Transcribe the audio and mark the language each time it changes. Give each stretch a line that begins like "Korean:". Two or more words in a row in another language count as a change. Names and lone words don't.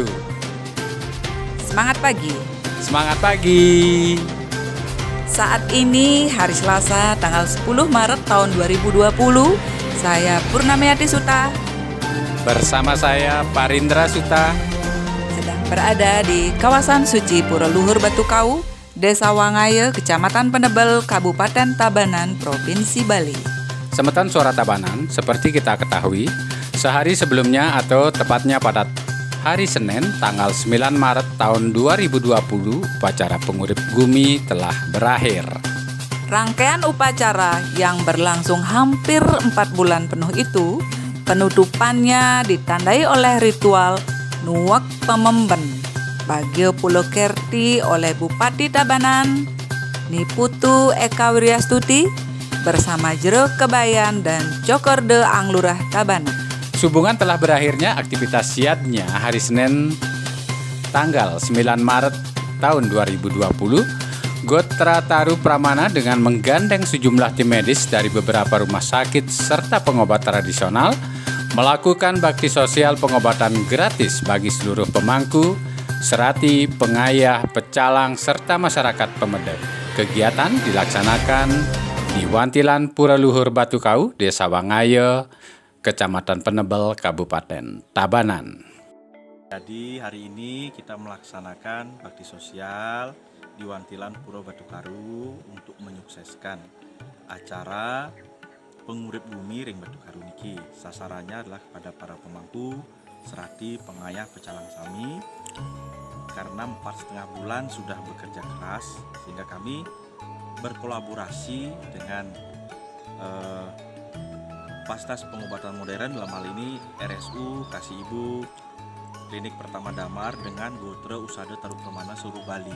Indonesian: Semangat pagi. Semangat pagi. Saat ini hari Selasa tanggal 10 Maret tahun 2020. Saya Purnameyati Suta. Bersama saya Parindra Suta. Sedang berada di kawasan suci Pura Luhur Batu Kau, Desa Wangaye, Kecamatan Penebel, Kabupaten Tabanan, Provinsi Bali. Semeton Suara Tabanan, seperti kita ketahui, sehari sebelumnya atau tepatnya pada hari Senin tanggal 9 Maret tahun 2020, upacara pengurip Gumi telah berakhir. Rangkaian upacara yang berlangsung hampir 4 bulan penuh itu, penutupannya ditandai oleh ritual Nuwak Pememben Bagio Pulo Kerti oleh Bupati Tabanan, Niputu Eka Wiryastuti, bersama Jero Kebayan dan Cokorde Anglurah Tabanan. Sehubungan telah berakhirnya aktivitas siatnya hari Senin tanggal 9 Maret tahun 2020, Gotra Taru Pramana dengan menggandeng sejumlah tim medis dari beberapa rumah sakit serta pengobat tradisional melakukan bakti sosial pengobatan gratis bagi seluruh pemangku, serati, pengayah, pecalang, serta masyarakat Pemedep. Kegiatan dilaksanakan di Wantilan Pura Luhur Batu Kau, Desa Wangaye, Kecamatan Penebel, Kabupaten Tabanan. Jadi hari ini kita melaksanakan bakti sosial di Wantilan Pura Batu Karu untuk menyukseskan acara pengurip bumi
Balinese: ring Batu Karu niki.
Indonesian: Sasarannya adalah kepada para pemangku, serati, pengayah, pecalang sami. Karena 4,5 bulan sudah bekerja keras, sehingga kami berkolaborasi dengan Fasilitas Pengobatan Modern, dalam hal ini RSU Kasih Ibu, Klinik Pertama Damar, dengan Gotra Usada Taru Pramana Suruh Bali.